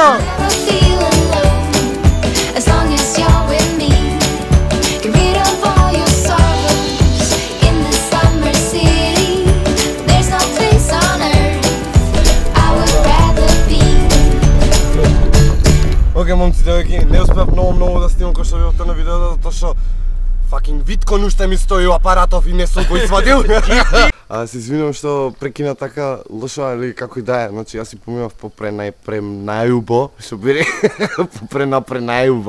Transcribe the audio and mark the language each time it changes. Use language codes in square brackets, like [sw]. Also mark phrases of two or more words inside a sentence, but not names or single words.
[en] Never feel alone as long as you're with me. Get rid of all your sorrows in the summer city. There's no place on earth I would rather be. [mk] Океј, момци, девојки, не успеав многу да снимам кој што видовте на видеото, затоа што fucking Виткон уште ми стои у апаратов и не сум го извадил. Се извинувам што прекина така лошо, али како и да е. Значи, јас си поминав најубо, што биде, најубо.